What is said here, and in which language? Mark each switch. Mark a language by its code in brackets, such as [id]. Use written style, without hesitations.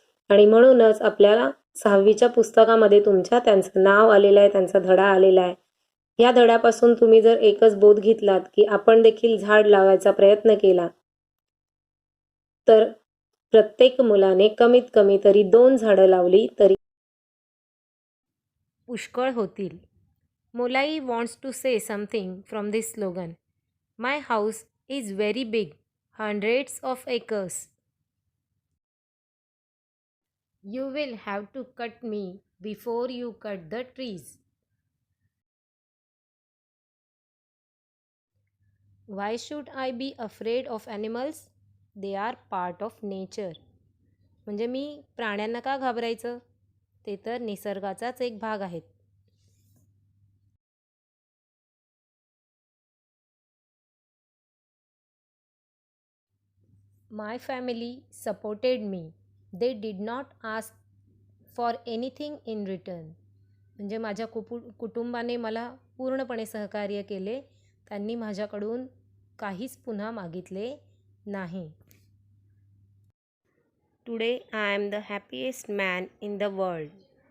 [mr] आणि म्हणूनच आपल्याला 6वीच्या पुस्तकामध्ये त्यांचं नाव आलेलं आहे, त्यांचा धडा आलेला आहे. या धड्यापासून तुम्ही जर एकच बोध घेतलात की आपण देखील झाड लावायचा प्रयत्न केला तर प्रत्येक मुलाने कमीत कमी तरी 2 झाडं लावली तरी पुष्कळ होतील. [en] Molai wants to say something from this slogan. My house is very big, hundreds of acres. You will have to cut me before you cut the trees. Why should I be afraid of animals? They are part of nature. [mr] म्हणजे मी प्राण्यांना का घाबरायचं? ते तर निसर्गाचाच एक भाग आहेत. [en] My family supported me. They did not ask for anything in return. [mr] म्हणजे माझ्या कुटुंबाने मला पूर्णपणे सहकार्य केले. त्यांनी माझ्याकडून काहीच पुन्हा मागितले नाही. [en] Today I am the happiest man in the world.